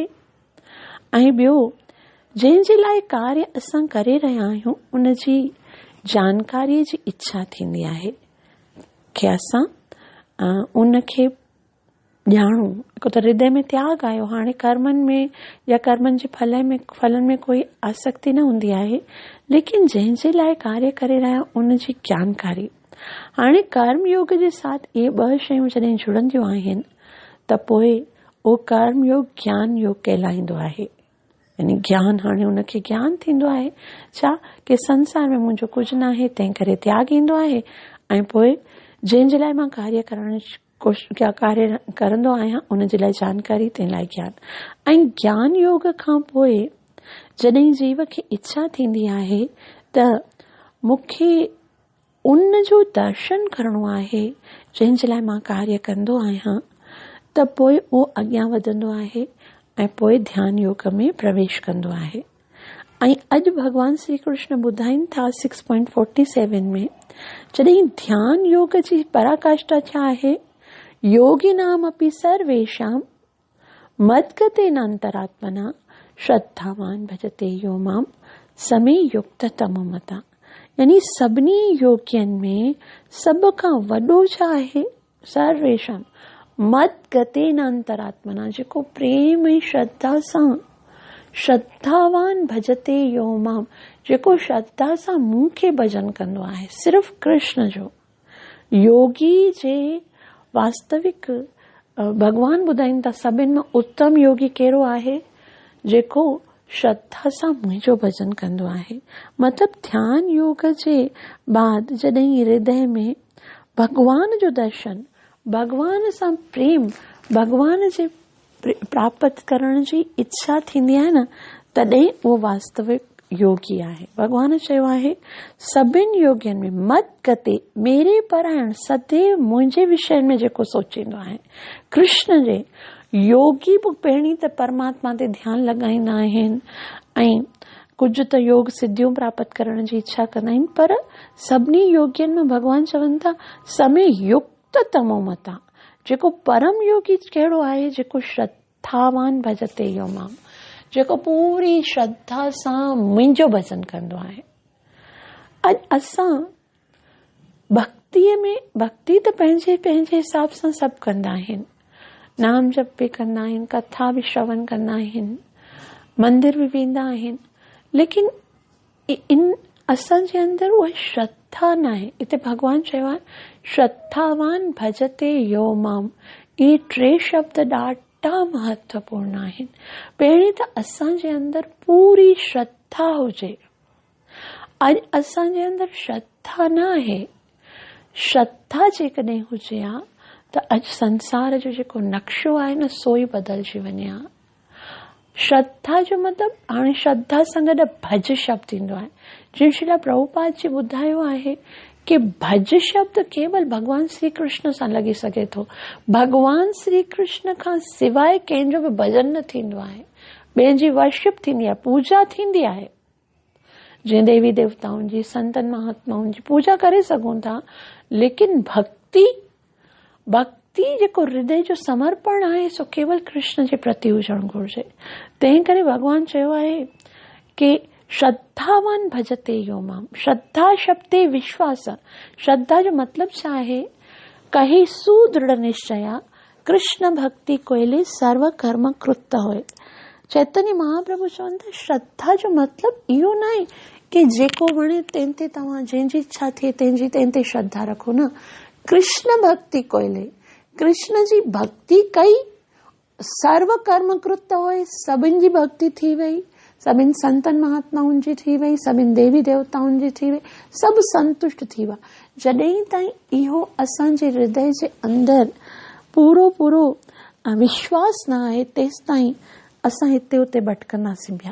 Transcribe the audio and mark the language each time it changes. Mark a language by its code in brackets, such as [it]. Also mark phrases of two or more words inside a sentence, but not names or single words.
[sd] ऐं ॿियो, जंहिंजे लाइ कार्य असां करे रहिया आहियूं उन जी जानकारीअ जी इच्छा थींदी आहे कि असां उनखे ॼाणूं, हिकु त हृदय में त्याग आयो, हाणे कर्मनि में या कर्मनि जे फलनि में कोई आसक्ति न हूंदी आहे, लेकिन जंहिंजे लाइ कार्य करे रहिया उन जी जानकारी। हाणे कर्म योग जे साथ इहे ॿ शयूं जॾहिं जुड़ंदियूं आहिनि त पोइ उहो कर्म योग ज्ञान योग कहलाईंदो आहे। यानी ज्ञान, हाणे उनखे ज्ञान थींदो आहे छा कि संसार में मुंहिंजो कुझु न आहे, तंहिं करे त्याग ईंदो आहे। ऐं पोइ जंहिंजे लाइ मां कार्य करंदो आहियां उन जे लाइ जानकारी, तंहिं लाइ ज्ञान। ऐं ज्ञान योग खां पोइ जॾहिं जीव खे इच्छा थींदी आहे त मूंखे उन जो दर्शन करणो आहे जंहिंजे लाइ मां कार्य कंदो आहियां, त पोइ उहो अॻियां वधंदो आहे ऐं पोइ ध्यान योग में प्रवेश कंदो आहे। ऐं अॼु भॻवान श्री कृष्ण ॿुधाइनि था 6.47 में, जॾहिं ध्यान योग जी पराकाष्ठा छा आहे, [sa] योगी नाम अपि सर्वेषां मद्गतेन अंतरात्मना श्रद्धावान भजते यो माम समे युक्त तमो मता। [sd] यानी सभिनी योगियनि में सभ खां वॾो छा आहे, [sa] सर्वेषां मद्गतेन अंतरात्मना, [sd] जेको प्रेम ऐं श्रद्धा सां [sa] श्रद्धावान भजते यो माम, [sd] जेको श्रद्धा सां मूंखे भजन कंदो आहे, सिर्फ़ कृष्ण जो। योगी जे वास्तविक भगवान ॿुधाइनि था सभिनि में उत्तम योगी कहिड़ो आहे, जेको श्रद्धा सां मुंहिंजो भजन कंदो आहे। मतिलबु ध्यान योग जे बाद जॾहिं हृदय में भगवान जो दर्शन, भगवान सां प्रेम, भगवान जे प्राप्त करण जी इच्छा थींदी आहे न, तॾहिं उहो वास्तविक योगी आहे। भगवान चयो आहे सभिनि योगियुनि में [sa] मत गते, [hi] मेरे परायण, [sd] सदैव मुंहिंजे विषय में जेको सोचींदो आहे, कृष्ण जे योगी पहिरीं त परमात्मा ते ध्यानु लॻाईंदा आहिनि ऐं कुझु त योग सिद्धियूं प्राप्त करण जी इच्छा कंदा आहिनि, पर सभिनी योगियुनि में भगवान चवनि था [sa] समय युक्त तमो मता, [sd] जेको परम योगी कहिड़ो आहे, जेको [sa] श्रद्धावान भजते यो माम, [sd] जेको पूरी श्रद्धा सां मुंहिंजो भजन कंदो आहे। अॼु असां भक्तीअ में, भक्ति त पंहिंजे पंहिंजे हिसाब सां सभु कंदा आहिनि, नाम जप बि कंदा आहिनि, कथा बि श्रवण कंदा आहिनि, मंदिर बि वेंदा आहिनि, लेकिन इन असांजे अंदरि उहा श्रद्धा न आहे। हिते भगवान चयो आहे [sa] श्रद्धावान भजते यो माम, [sd] इहे टे शब्द ॾाढा महत्वपूर्ण आहिनि। पहिरीं त असांजे अंदरि पूरी श्रद्धा हुजे। अॼु असांजे अंदरि श्रद्धा न आहे। श्रद्धा जेकॾहिं हुजे हा त अॼु संसार जो जेको नक्शो आहे न, सो ई बदिलजी वञे हा। श्रद्धा जो मतिलबु, हाणे श्रद्धा सां गॾु भज शब्द ईंदो आहे। जीअं श्रील प्रभुपाद जी ॿुधायो आहे कि भज शब्द केवल भगवान श्री कृष्ण सां लॻी सघे थो। भगवान श्री कृष्ण खां सवाइ कंहिंजो बि भजन न थींदो आहे। ॿिए जी वर्शिप थींदी आहे, पूजा थींदी आहे। जीअं देवी देवताउनि जी, संतनि महात्माउनि जी पूजा करे सघूं था, लेकिन भक्ति जेको हृदय जो समर्पण आहे सो केवल कृष्ण जे प्रति हुजणु घुरिजे। तंहिं करे भगवान चयो आहे कि [sa] श्रद्धावान भजते यो माम। [bn] শ্রদ্ধা শব্দে বিশ্বাস। [sd] श्रद्धा जो मतलब छा आहे? [bn] কহি সুদৃঢ় নিশ্চয় কৃষ্ণ ভক্তি কৈলে সর্ব কর্ম কৃত হয়। [sd] चैतन्य महाप्रभु चवनि था श्रद्धा जो मतलब इहो न आहे कि जेको वणे तंहिं ते तव्हां जंहिंजी इच्छा थिए तंहिं ते श्रद्धा रखो न। [bn] কৃষ্ণ ভক্তি কৈলে, [sd] कृष्ण जी भक्ति कई, [bn] সর্ব কর্ম কৃত হয়, [sd] सभिनि जी भक्ति थी वई, सभिनि संतनि महात्माउनि जी थी वई, सभिनि देवी देवताउनि जी थी वई, सभु संतुष्ट थी विया। जॾहिं ताईं इहो असांजे हृदय जे अंदरि पूरो विश्वास न आहे, तेसि ताईं असां हिते हुते भटकंदासीं पिया।